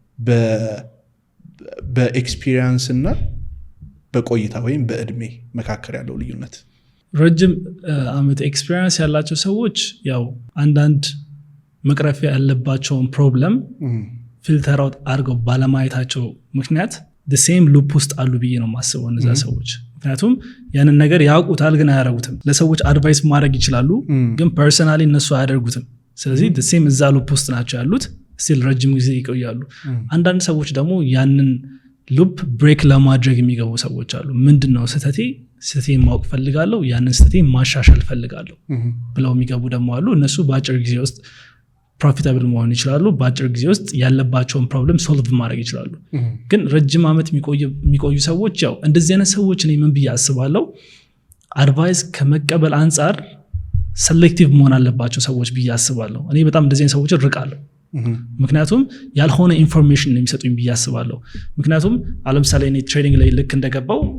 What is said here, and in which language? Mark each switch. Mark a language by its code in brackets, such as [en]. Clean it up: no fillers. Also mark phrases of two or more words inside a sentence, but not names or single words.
[am] በኤክስፒሪየንስ እና በቆይታ ወይም በእድሜ መካከል ያለው ልዩነት። ረጅም ዓመት ኤክስፒሪየንስ ያላቸው ሰዎች ያው አንዳንድ መቅረፍ ያለባቸውን [en] problem filter out [am] አድርገው ባለማየታቸው ምክንያት [en] the same loop [am] ውስጥ አሉ ብዬ ነው የማስበው እነዛ ሰዎች። ምክንያቱም ያንን ነገር ያውቁታል ግን አያደርጉትም። ለሰዎች አድቫይስ ማድረግ ይችላሉ ግን ፐርሰናሊ እነሱ አያደርጉትም። ስለዚህ [en] the same [am] እዛ ሉፕ ውስጥ ናቸው ያሉት ስቲል ረጅም ጊዜ ይቆያሉ። አንዳንድ ሰዎች ደግሞ ያንን ሉፕ ብሬክ ለማድረግ የሚገቡ ሰዎች አሉ። ምንድነው ስህተቴን ማወቅ ፈልጋለሁ ያንን ስህተቴን ማሻሻል ፈልጋለሁ ብለው የሚገቡ ደግሞ አሉ። እነሱ በአጭር ጊዜ ውስጥ ፕሮፊታብል መሆን ይችላሉ። በአጭር ጊዜ ውስጥ ያለባቸውን [en] problem solve [am] ማድረግ ይችላሉ። ግን ረጅም ዓመት የሚቆዩ ሰዎች ያው እንደዚህ አይነት ሰዎች እኔ ምን ብዬ አስባለሁ አድቫይስ ከመቀበል አንጻር ሴሌክቲቭ መሆን አለባቸው ሰዎች ብዬ አስባለሁ። እኔ በጣም እንደዚህ አይነት ሰዎች እርቃለሁ። ምክንያቱም ያልሆነ ኢንፎርሜሽን የሚሰጡኝ ብዬ አስባለሁ። ምክንያቱም ለምሳሌ እኔ ትሬዲንግ ላይ ልክ እንደገባው